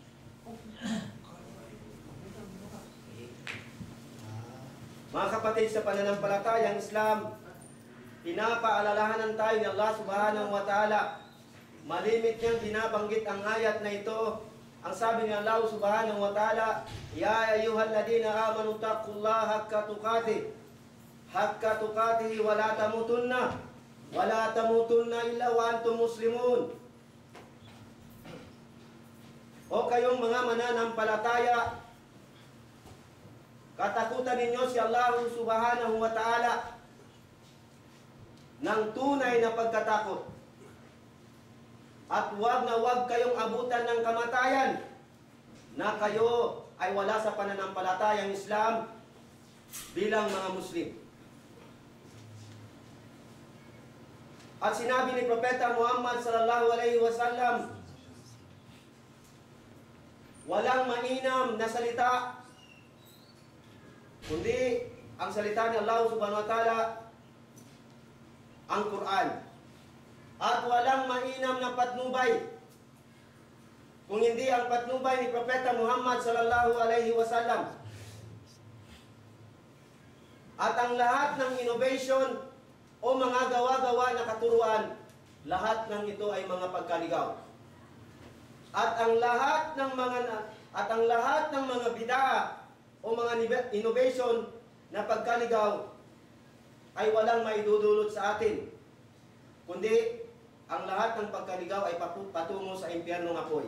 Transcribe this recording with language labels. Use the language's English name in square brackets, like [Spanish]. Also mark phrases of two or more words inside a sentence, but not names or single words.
[Filipino] Mga kapatid sa pananampalatayang Islam, pinapaalalahanan tayo ni Allah [Arabic] سبحانه وتعالى. [Filipino] Malimit niyang binabanggit ang ayat na ito. Ang sabi ni [Arabic] Allah سبحانه وتعالى يا أيها الذين آمنوا اتقوا الله حق تقاته ولا تموتن إلا وأنتم مسلمون. [Filipino] O kayong mga mananampalataya, katakutan ninyo si Allah [Arabic] سبحانه وتعالى [Filipino] ng tunay na pagkatakot. At huwag na huwag kayong abutan ng kamatayan na kayo ay wala sa pananampalatayang Islam bilang mga Muslim. At sinabi ni Propeta Muhammad [Arabic] صلى الله عليه وسلم, [Filipino] walang mainam na salita kundi ang salita ni Allah [Arabic] سبحانه وتعالى, [Filipino] ang Quran. At walang mainam na patnubay kung hindi ang patnubay ni Propeta Muhammad [Arabic] صلى الله عليه وسلم. [Filipino] At ang lahat ng innovation o mga gawa-gawa na katuruan, lahat ng ito ay mga pagkaligaw. At ang lahat ng mga bid'a o mga innovation na pagkaligaw ay walang maidudulot sa atin, kundi ang lahat ng pagkaligaw ay patungo sa impyernong apoy.